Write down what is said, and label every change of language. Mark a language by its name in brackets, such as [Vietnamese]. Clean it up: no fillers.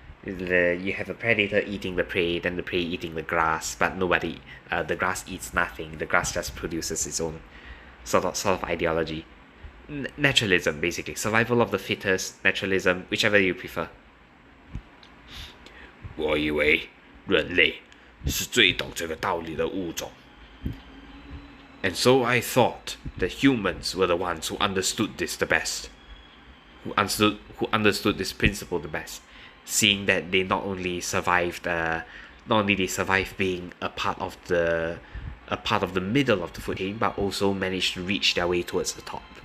[English] You have a predator eating the prey, then the prey eating the grass, but the grass eats nothing. The grass just produces its own sort of ideology. Naturalism, basically. Survival of the fittest, naturalism, whichever you prefer. [Chinese] 我以为人类是最懂这个道理的物种。 [English] And so I thought that humans were the ones who understood this the best. Who understood this principle the best. Seeing that they not only survived not only they survive being a part of the middle of the food chain, but also manage to reach their way towards the top.